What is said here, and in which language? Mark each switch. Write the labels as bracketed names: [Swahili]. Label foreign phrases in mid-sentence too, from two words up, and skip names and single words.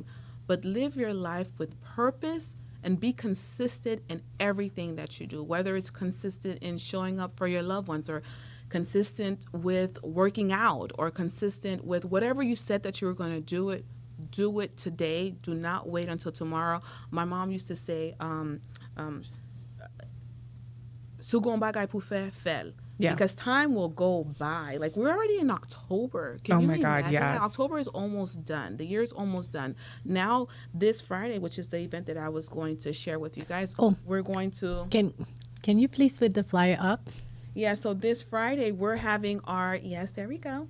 [English] But live your life with purpose and be consistent in everything that you do, whether it's consistent in showing up for your loved ones or consistent with working out, or consistent with whatever you said that you were going to do it today. Do not wait until tomorrow. My mom used to say, [Haitian Creole] "Sugon bagay pou fè, fèl." [English] Yeah. Because time will go by. Like, we're already in October. Can Oh you my God, imagine? yes. October is almost done. The year is almost done. Now, this Friday, which is the event that I was going to share with you guys, we're going to... Can you please put the flyer up? Yeah, so this Friday, we're having our, yes, there we go.